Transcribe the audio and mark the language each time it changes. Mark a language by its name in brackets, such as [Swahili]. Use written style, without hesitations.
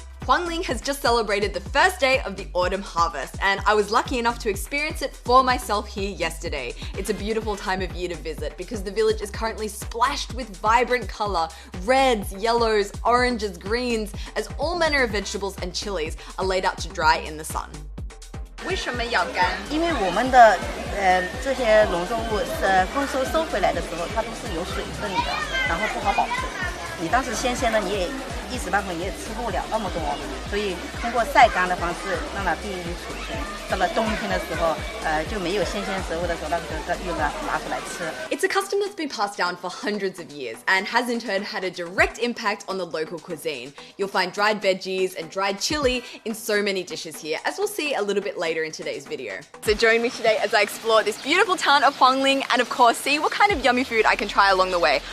[English] Huangling has just celebrated the first day of the autumn harvest, and I was lucky enough to experience it for myself here yesterday. It's a beautiful time of year to visit because the village is currently splashed with vibrant color, reds, yellows, oranges, greens, as all manner of vegetables and chilies are laid out to dry in the sun. [Chinese] 为什么要干？因为我们的这些农作物丰收回来的时候，它都是有水分的，然后不好保存。你当时新鲜的，你也一时半会你也吃不了那么多，所以通过晒干的方式让它便于储存。到了冬天的时候，就没有新鲜食物的时候，那个又拿出来吃。 [English] It's a custom that's been passed down for hundreds of years and has in turn had a direct impact on the local cuisine. You'll find dried veggies and dried chili in so many dishes here, as we'll see a little bit later in today's video. So join me today as I explore this beautiful town of Huangling and of course see what kind of yummy food I can try along the way.